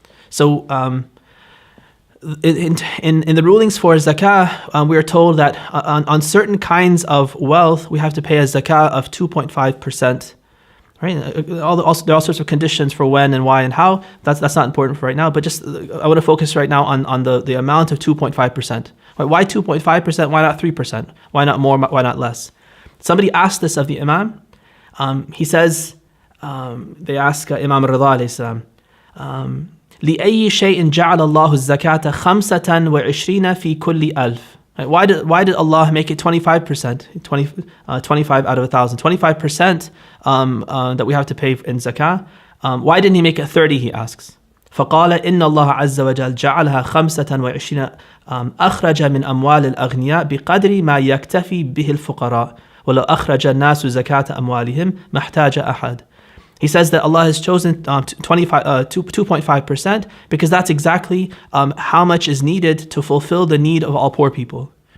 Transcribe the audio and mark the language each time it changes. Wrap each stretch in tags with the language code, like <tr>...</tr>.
<en>So in the rulings for zakah, we are told that on certain kinds of wealth, we have to pay a zakah of 2.5%. Right? There are all sorts of conditions for when and why and how. That's not important for right now, but just I want to focus right now on the amount of 2.5%. Why 2.5%? Why not 3%? Why not more? Why not less? Somebody asked this of the Imam. He says, they ask Imam Rida alayhi salam,</en> <ar>لأي شيء جعل الله الزكاة 25 في كل ألف.</ar> <en>Right? Why did Allah make it 25%, 25 out of 1,000, 25% that we have to pay in zakah? Why didn't He make it 30? He asks.</en> <ar>فقال إن الله عز وجل جعلها 25 أخرج من أموال الأغنياء بقدر ما يكتفي به الفقراء ولو أخرج الناس زكاة أموالهم ما احتاج أحد.</ar> <en>He says that Allah has chosen 2.5% because that's exactly how much is needed to fulfill the need of all poor people.</en>